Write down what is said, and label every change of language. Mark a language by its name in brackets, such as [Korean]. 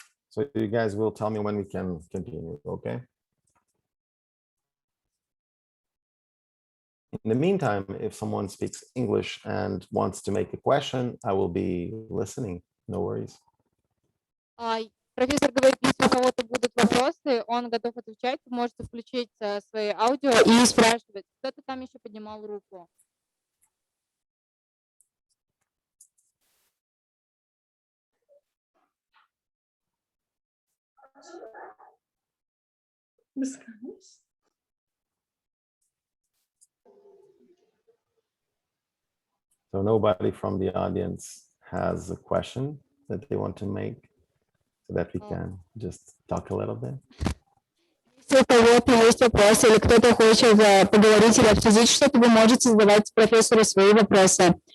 [English] So you guys will tell me when we can continue, okay? In the meantime, if someone speaks English and wants to make a question, I will be listening. No worries. [Russian] Профессор говорит, если у кого-то будут вопросы, он готов отвечать. Вы можете включить свои аудио и спрашивать. Кто-то там еще поднимал руку. [English] So nobody from the audience has a question that they want to make, so that we can just talk a little bit. [Russian] Если у кого-то есть вопросы или кто-то хочет поговорить или обсудить что-то, вы можете задавать профессору свои вопросы.